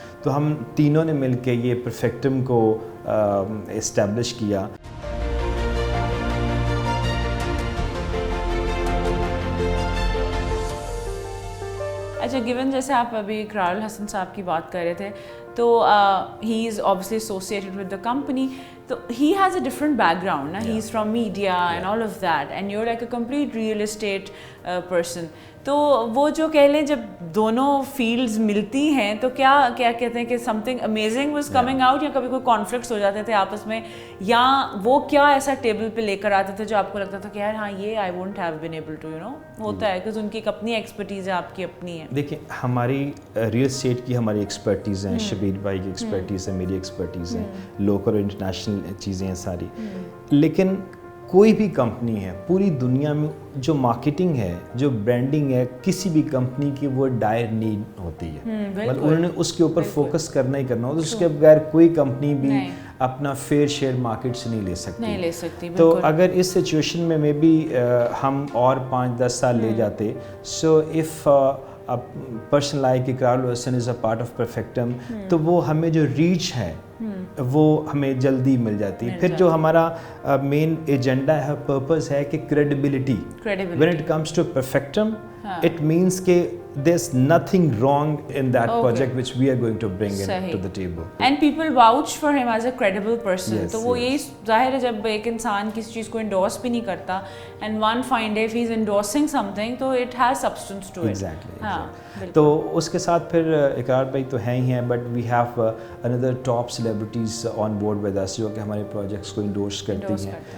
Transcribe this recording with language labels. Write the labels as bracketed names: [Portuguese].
[Urdu] تو ہم تینوں نے مل کے یہ پرفیکٹم کو اسٹیبلش کیا. اچھا, گیون جیسے آپ ابھی اقرار الحسن صاحب کی بات کر رہے تھے, [English] تو he is obviously associated with the company. So he has a different background, na? He's from media and all of that, and you're like a complete real estate person. [Urdu] تو وہ جو کہہ لیں جب دونوں فیلڈز ملتی ہیں تو کیا کہتے ہیں کہ [English] something amazing was coming out, [Urdu] یا کبھی کوئی کانفلکٹس ہو جاتے تھے آپس میں, یا وہ کیا ایسا ٹیبل پہ لے کر آتے تھے جو آپ کو لگتا تھا کہ یار ہاں یہ [English] I won't have been able to [Urdu] ہوتا ہے کہ ان کی ایک اپنی ایکسپرٹیز ہے, آپ کی اپنی ہے. دیکھیں ہماری ریئل اسٹیٹ کی ہماری ایکسپرٹیز ہیں, شبیر بھائی کی ایکسپرٹیز ہے, میری ایکسپرٹیز ہیں, لوکل اور انٹرنیشنل چیزیں ہیں ساری. لیکن کوئی بھی کمپنی ہے پوری دنیا میں جو مارکیٹنگ ہے, جو برانڈنگ ہے, کسی بھی کمپنی کی وہ ڈائر نیڈ ہوتی ہے. انہوں نے اس کے اوپر فوکس کرنا ہی کرنا ہوتا ہے. اس کے بغیر کوئی کمپنی بھی اپنا فیئر شیئر مارکیٹ سے نہیں لے سکتی. تو اگر اس سچویشن میں مے بی ہم اور 5-10 سال لے جاتے, [English] so if a person like Iqrar Hussain is a part of Perfectum, [Urdu] تو وہ ہمیں جو ریچ ہے وہ ہمیں جلدی مل جاتی. پھر جو ہمارا مین ایجنڈا ہے, پرپز ہے کہ credibility. [English] when it comes to Perfectum, it means کہ there's nothing wrong in that project which we are going to bring into the table. And people vouch for him as a credible person. [Urdu] تو وہ یہی ظاہر ہے جب ایک انسان کسی چیز کو انڈورس بھی نہیں کرتا, [English] and one fine day if he's endorsing something, [Urdu] تو [English] it has substance to it. Exactly. [Urdu] تو اس کے ساتھ پھر اقرار بھائی تو ہیں ہی ہیں, [English] but we have another top celebrities on board with us [Urdu] جو کہ ہمارے پروجیکٹس کو انڈورس کرتی ہیں.